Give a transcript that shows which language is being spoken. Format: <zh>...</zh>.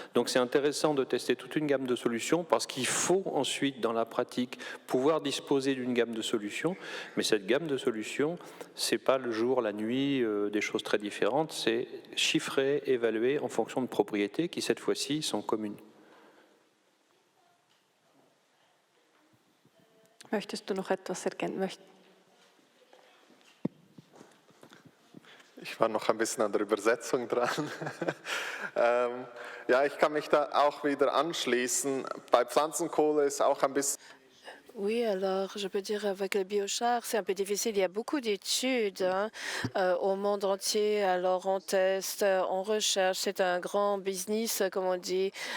<fr>Donc c'est intéressant de tester toute une gamme de solutions parce qu'il faut ensuite, dans la pratique, pouvoir disposer d'une gamme de solutions. Mais cette gamme de solutions, c'est pas le jour, la nuit, des choses très différentes. C'est chiffrer, évaluer en fonction de propriétés qui, cette fois-ci, sont communes.</fr> <de>Möchtest du noch etwas ergänzen? Ich war noch ein bisschen an der Übersetzung dran. Ja, ich kann mich da auch wieder anschließen. Bei Pflanzenkohle ist auch ein bisschen...</de> <fr>Oui, alors je peux dire avec le biochar, c'est un peu difficile. Il y a beaucoup d'études au monde entier. Alors on teste, on recherche. C'est un grand business, comme on dit.</fr>